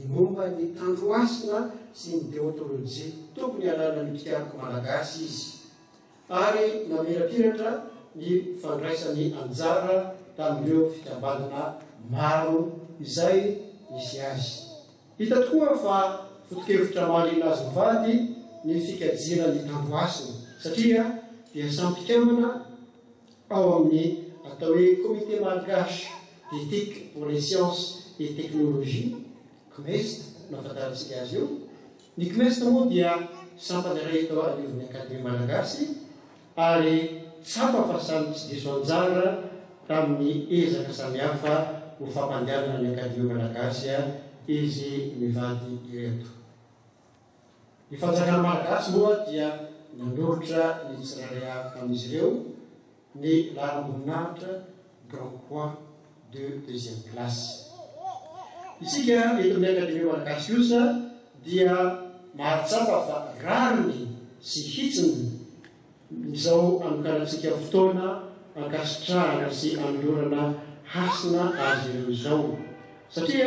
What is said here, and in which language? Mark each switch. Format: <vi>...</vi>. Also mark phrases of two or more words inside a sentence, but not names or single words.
<mg>momba ny tandroasina sy ny deontolojia tokony anana ny mpitiariko malagasy izy ary namirapiratra ny fandraisany anjara tamin'ireo fikambanana maro izay misy azy hita tokoa fa foto-kevitra mahaliana azy mivady ny fikajiana ny tandroasina satria dia sampikambana ao amin'ny atao hoe comité malgache d'éthique pour les sciences et technologies CMEST nafantarantsika azy io ny CMEST moa dia sampany iray tao anivon'ny akademia malagasy ary tsapa fa samy tsy diso anjara tamin'ny ezaka samihafa ho fampandehanana ny akademia malagasy izy mivady ireto ny fanjakana malagasy moa dia nanorotra ny tsirairay amin'izy ireo ny laram-boninahitra Grand Croix de deuxième classe isika eto amin'ny akademia malagasy kosa dia mahatsapa fa rariny sy hitsiny izao anokarantsika fotoana ankasitrahana sy anolorana hasina azy ireo izao satria</mg>